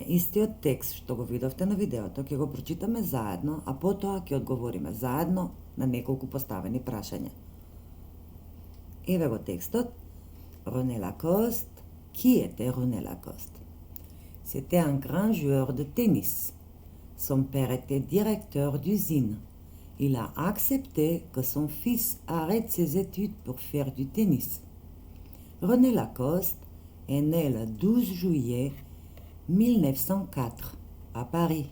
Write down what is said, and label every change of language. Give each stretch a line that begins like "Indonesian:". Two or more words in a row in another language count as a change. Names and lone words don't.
Macedonian: Истиот текст што го видовте на видеото ќе го прочитаме заедно, а потоа ќе одговориме заедно на неколку поставени прашања. Еве го текстот.
French: René Lacoste. Qui était René Lacoste? C'était un grand joueur de tennis. Son père était directeur d'usine. Il a accepté que son fils arrête ses études pour faire du tennis. René Lacoste est né le 12 juillet 1904 à Paris.